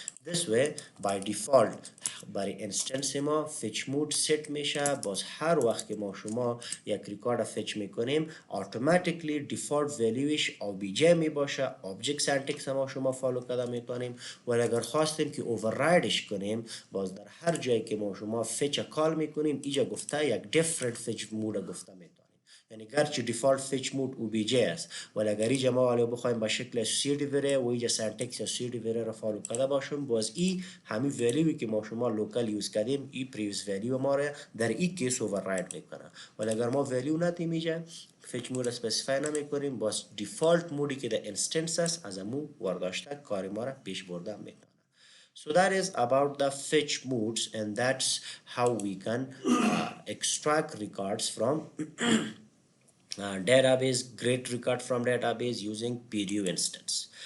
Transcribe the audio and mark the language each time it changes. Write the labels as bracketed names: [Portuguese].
[English] This way by default [Persian] برای instance ما fetch mode set میشه. باز هر وقت که ما شما یک ریکارد fetch میکنیم automatically default valueش obj می باشه. object syntax ما شما فالو کرده میتونیم، ولی اگر خواستیم که overrideش کنیم باز در هر جایی که ما شما fetch کال میکنیم اینجا گفته یک different fetch mode گفته میتونیم. یعنی گرچه دیفالت فچ مود او بی جی است، ولی اگر اینجا ما ولی بخوایم به شکل اسوسییتیو وری و اینجا سنتکس اسوسییتیو وری را فالو کرده باشیم، باز این همین ولیوی که ما شما لوکال یوز کردیم این پریویس ولیو ما را در این کیس اوورراید میکنه. ولی اگر ما ولیو ندیم اینجا فچ مود اسپسیفای نمیکنیم، باز دیفالت مودی که در اینستنس است از امو ورداشته کار ما را پیش برده میکنه. [English] So that is about the fetch modes, and that's how we can extract records from database, create record from database using PDO instance.